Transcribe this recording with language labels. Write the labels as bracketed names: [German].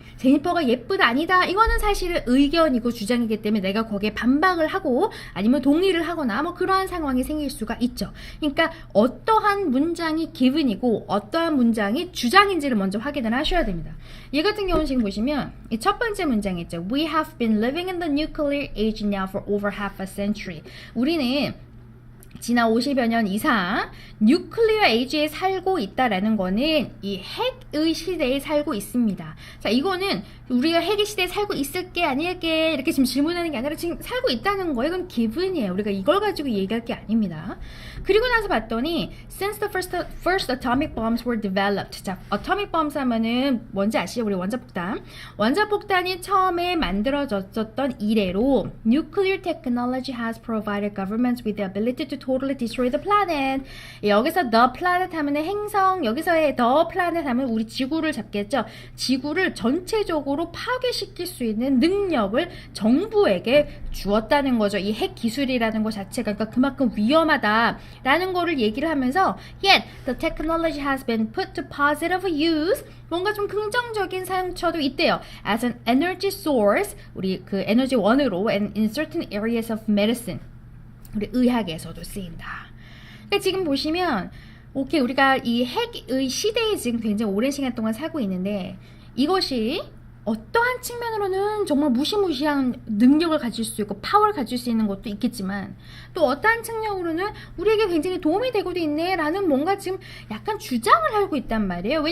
[Korean] 제니퍼가 예쁘다 아니다. 이거는 사실은 의견이고 주장이기 때문에 내가 거기에 반박을 하고 아니면 동의를 하거나 뭐 그러한 상황이 생길 수가 있죠. 그러니까 어떠한 문장이 기분이고 어떠한 문장이 주장인지를 먼저 확인을 하셔야 됩니다. 이 같은 경우는 지금 보시면 이 첫 번째 문장 있죠. [English] We have been living in the nuclear age now for over half a century. [Korean] 우리는 지난 50여 년 이상 뉴클리어 에이지에 살고 있다라는 거는 이 핵의 시대에 살고 있습니다. 자, 이거는 우리가 핵의 시대에 살고 있을게 아닐게 이렇게 지금 질문하는 게 아니라 지금 살고 있다는 거예요. 이건 기분이에요. 우리가 이걸 가지고 얘기할 게 아닙니다. 그리고 나서 봤더니 [English] Since the first atomic bombs were developed. [Korean] 자, atomic bombs 하면은 뭔지 아시죠? 우리 원자폭탄. 원자폭탄이 처음에 만들어졌던 이래로 [English] Nuclear technology has provided governments with the ability to totally destroy the planet. [Korean] 여기서 the planet 하면 행성, 여기서의 the planet 하면 우리 지구를 잡겠죠. 지구를 전체적으로 파괴시킬 수 있는 능력을 정부에게 주었다는 거죠. 이 핵 기술이라는 것 자체가 그러니까 그만큼 위험하다라는 거를 얘기를 하면서 [English] Yet the technology has been put to positive use. [Korean] 뭔가 좀 긍정적인 사용처도 있대요. [English] As an energy source, [Korean] 우리 그 에너지 원으로 [English] and in certain areas of medicine. [Korean] 우리 의학에서도 쓰인다. 그러니까 지금 보시면 오케이 우리가 이 핵의 시대에 지금 굉장히 오랜 시간 동안 살고 있는데 이것이 어떠한 측면으로는 정말 무시무시한 능력을 가질 수 있고 파워를 가질 수 있는 것도 있겠지만 또 어떠한 측면으로는 우리에게 굉장히 도움이 되고도 있네 라는 뭔가 지금 약간 주장을 하고 있단 말이에요.